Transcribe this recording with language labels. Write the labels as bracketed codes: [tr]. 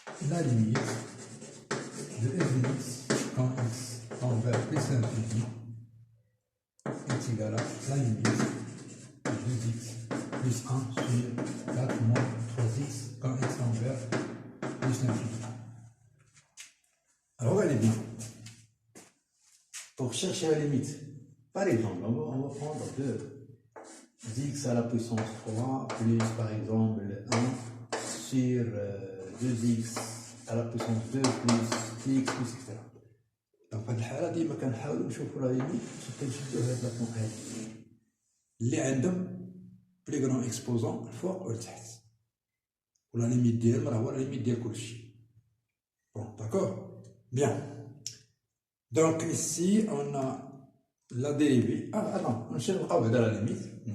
[fr] La limite de f de x quand x tend vers plus l'infini est égale à la limite de 2x plus 1 sur 4 moins 3x quand x tend vers plus l'infini. Alors regardez bien. Pour chercher la limite, par exemple, on va prendre 2x à la puissance 3 plus par exemple 1 sur 2x à la puissance 2 plus x plus etc. [ar] Donc في هذه الحالة ديما كنحاولوا نشوفوا لا ليميت كنشدوا هاد لا بوان اللي عندهم بلي غران اكسبوزون الفوق والتحت ولا ليميت ديالهم راه هو لا ليميت ديال كلشي. [fr] Bon, d'accord? Bien. Donc ici on a la dérivée. Ah attends, on cherche la limite.